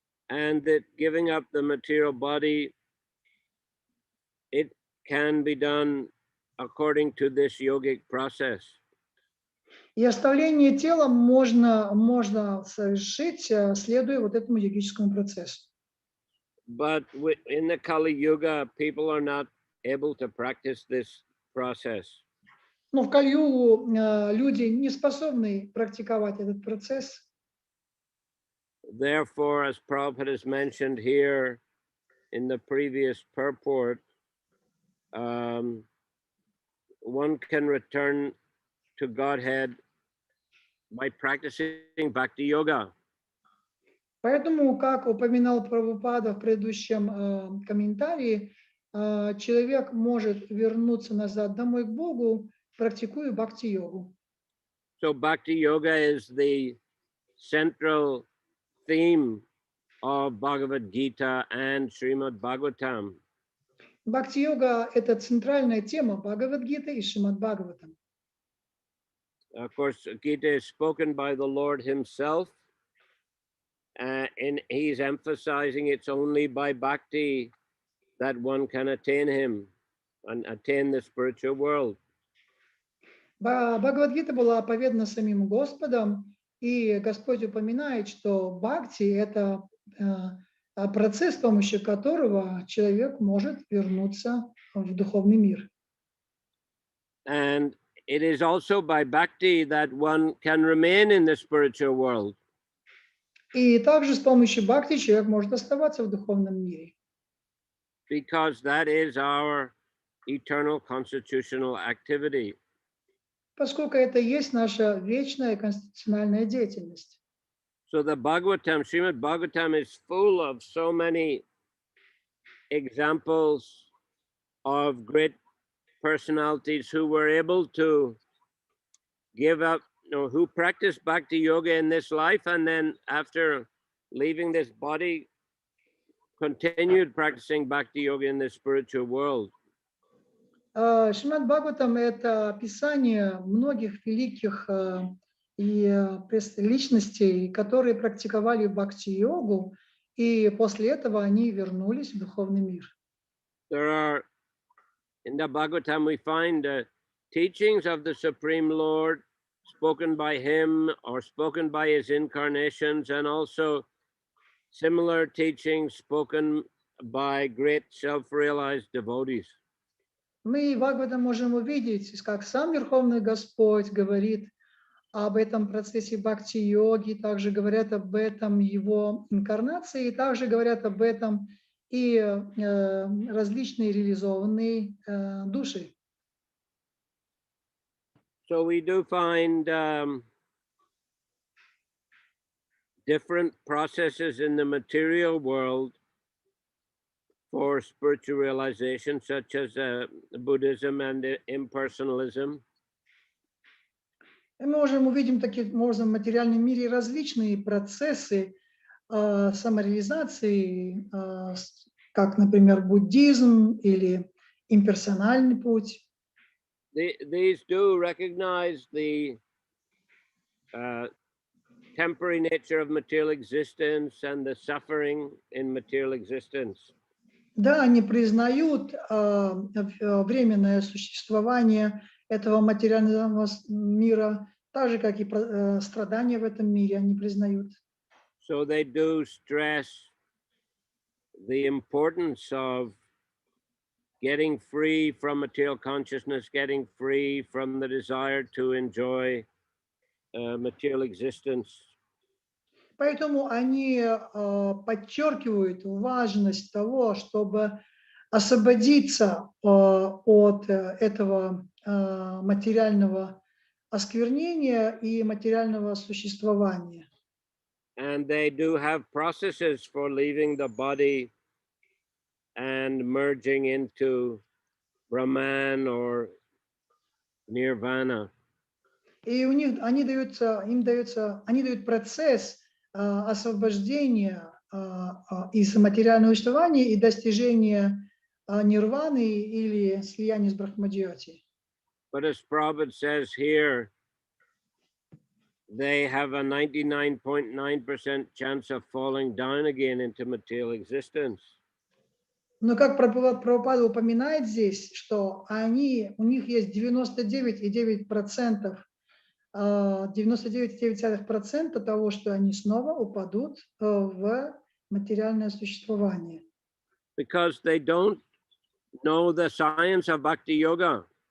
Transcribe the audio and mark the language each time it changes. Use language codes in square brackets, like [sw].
[en] And that giving up the material body, it can be done according to this yogic process. [ru] И оставление тела можно совершить, следуя вот этому йогическому процессу. [en] But in the Kali Yuga, people are not able to practice this process. [ru] Но в Кали-югу люди не способны практиковать этот процесс. [en] Therefore, as Prabhupada has mentioned here in the previous purport, one can return to Godhead by practicing Bhakti Yoga. [ru] Поэтому, как упоминал Прабхупада в предыдущем комментарии, человек может вернуться назад домой к Богу, практикуя бхакти-йогу. [en] So Bhakti Yoga is the central theme of Bhagavad Gita and Shrimad Bhagavatam. [ru] Бхакти-йога – это центральная тема Бхагавад-гиты и Шримад Бхагаватам. [en] Of course, Gita is spoken by the Lord himself, and he's emphasizing it's only by bhakti that one can attain him and attain the spiritual world. [ru] Бхагавад-гита была оповедана самим Господом, и Господь упоминает, что бхакти – это процесс, с помощью которого человек может вернуться в духовный мир. [en] And it is also by bhakti that one can remain in the spiritual world. [ru] И также с помощью бхакти человек может оставаться в духовном мире. [en] Because that is our eternal constitutional activity. [ru] Поскольку это и есть наша вечная конституциональная деятельность. [en] So the Bhagavatam, Srimad Bhagavatam is full of so many examples of great personalities who were able to give up, who practiced bhakti yoga in this life, and then after leaving this body, continued practicing bhakti yoga in the spiritual world. [ru] Шримад Бхагаватам – это описание многих великих личностей, которые практиковали бхакти-йогу, и после этого они вернулись в духовный мир. [en] In the Bhagavatam, we find teachings of the Supreme Lord spoken by him or spoken by his incarnations, and also similar teachings spoken by great self-realized devotees. [ru] Мы в Бхагаватам можем увидеть, как сам Верховный Господь говорит об этом процессе бхакти-йоги, также говорят об этом его инкарнации, и также говорят об этом и различные реализованные души. [en] So we do find different processes in the material world for spiritual realization, such as Buddhism and impersonalism. [ru] И мы можем увидеть таким образом в материальном мире различные процессы самореализации, как, например, буддизм или имперсональный путь. [en] These do recognize the temporary nature of material existence and the suffering in material existence. [ru] Да, они признают временное существование этого материального мира, так же, как и страдания в этом мире они признают. [en] So they do stress the importance of getting free from material consciousness, getting free from the desire to enjoy material existence. [ru] Поэтому они подчеркивают важность того, чтобы освободиться от этого материального осквернения и материального существования. [en] And they do have processes for leaving the body and merging into Brahman or Nirvana. [ru] И у них они дают процесс освобождения из материального существования и достижения нирваны или слияния с Брахмадьяти. [en] But as Prabhupada says here, they have a 99.9% chance of falling down again into material existence. [ru] Но как Прабхупада упоминает здесь, что у них есть 99,9% 99,9% того, что они снова упадут в материальное существование. [en] Because they don't know the science of bhakti yoga.